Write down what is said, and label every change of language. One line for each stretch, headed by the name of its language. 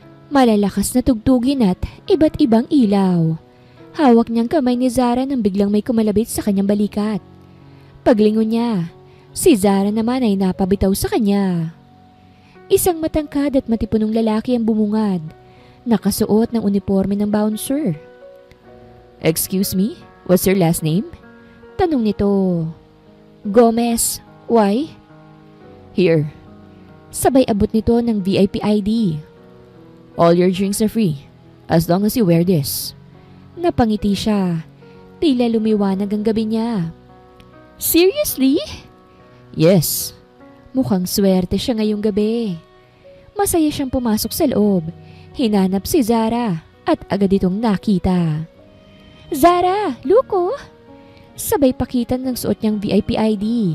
Filipino: Malalakas na tugtugin at iba't ibang ilaw. Hawak niyang kamay ni Zara nang biglang may kumalabit sa kanyang balikat. Paglingon niya, si Zara naman ay napabitaw sa kanya. Isang matangkad at matipunong lalaki ang bumungad, nakasuot ng uniforme ng bouncer.
English: Excuse me, what's your last name?
Filipino: Tanong nito. Gomez,
English: why? Here.
Filipino: Sabay abot nito ng VIP ID.
English: All your drinks are free, as long as you wear this.
Filipino: Napangiti siya. Tila lumiwanag ang gabi niya.
English: Seriously? Yes.
Filipino: Mukhang swerte siya ngayong gabi. Masaya siyang pumasok sa loob. Hinanap si Zara at agad itong nakita. Zara, Luko! Sabay pakitan ng suot niyang VIP ID.